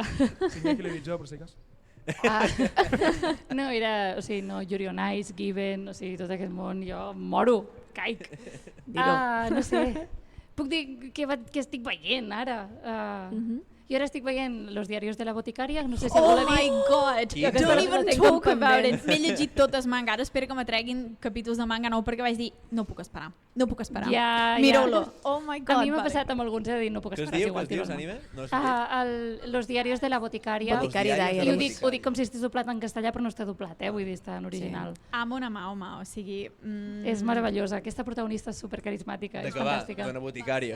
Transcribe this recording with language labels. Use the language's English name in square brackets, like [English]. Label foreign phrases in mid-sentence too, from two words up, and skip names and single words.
[Catalan] Sí, que l'he dit jo, per si cas. No, era, o sigui, no, Yuri on Ice, Given, o sigui, tot aquest món, jo moro, caic. No sé, puc dir què estic veient ara. Jo ara estic veient Los diarios de la boticària, no sé si algú l'ha vist. [English] Oh my god, don't even talk about it. [Catalan] M'he llegit totes manga, ara espero que m'atreguin capítols de manga nou perquè vaig dir, no puc esperar. Miro-lo. [English] Oh my god. [Catalan] A mi m'ha passat amb alguns, he de dir, no puc esperar. Què es dius, anime? Los diarios de la boticària. I ho dic com si estigués doblat en castellà, però no està doblat, vull dir, està en original. Amo una Mahoma, o sigui... És meravellosa, aquesta protagonista és supercarismàtica, és fantàstica. [Spanish] De una boticària.